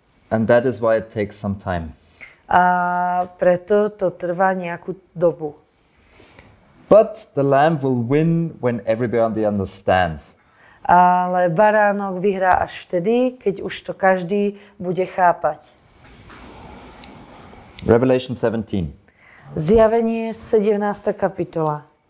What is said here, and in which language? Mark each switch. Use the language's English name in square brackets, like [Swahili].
[English] And that is why it takes some time. [Slovak] A preto to trvá nejakú dobu. [English] But the lamb will win when everybody understands. [Slovak] Ale baránok vyhrá až vtedy, keď už to každý bude chápať. [English] Revelation 17. [Slovak] Zjavenie 17. kapitola.